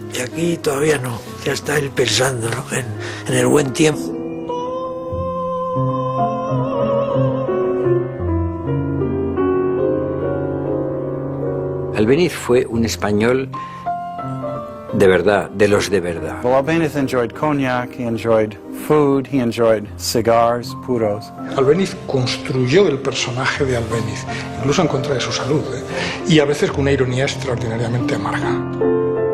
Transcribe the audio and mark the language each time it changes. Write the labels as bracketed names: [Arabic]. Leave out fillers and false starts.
[Spanish] Y aquí todavía no, ya está él pensando, ¿no?, en el buen tiempo. Albéniz fue un español de verdad, de los de verdad. [English] Well, Albéniz enjoyed cognac, he enjoyed food, he enjoyed cigars, puros. [Spanish] Albéniz construyó el personaje de Albéniz, incluso en contra de su salud, y a veces con una ironía extraordinariamente amarga.